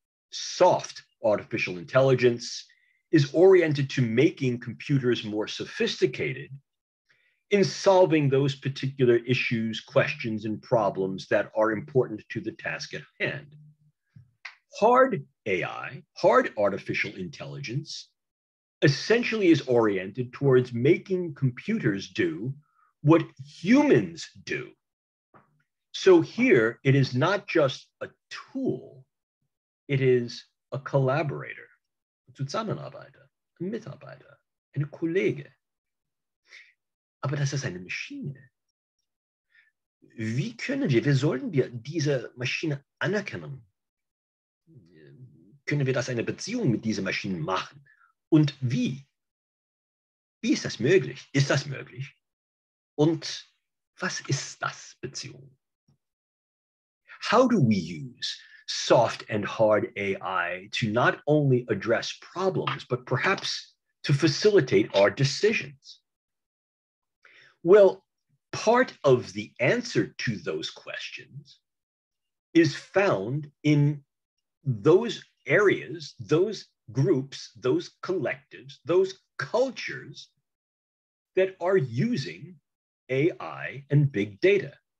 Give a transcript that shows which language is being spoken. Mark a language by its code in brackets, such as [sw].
[en] Soft artificial intelligence is oriented to making computers more sophisticated in solving those particular issues, questions, and problems that are important to the task at hand. Hard AI, hard artificial intelligence, essentially is oriented towards making computers do what humans do. So here, it is not just a tool, it is a collaborator, [de] ein Zusammenarbeiter, ein Mitarbeiter, ein Kollege. Aber das ist eine Maschine. Wie sollen wir diese Maschine anerkennen? Können wir das eine Beziehung mit dieser Maschine machen? Und wie? Wie ist das möglich? Ist das möglich? Und was ist das Beziehung? [en] How do we use soft and hard AI to not only address problems, but perhaps to facilitate our decisions? Well, part of the answer to those questions is found in those areas, those groups, those collectives, those cultures that are using AI and big data.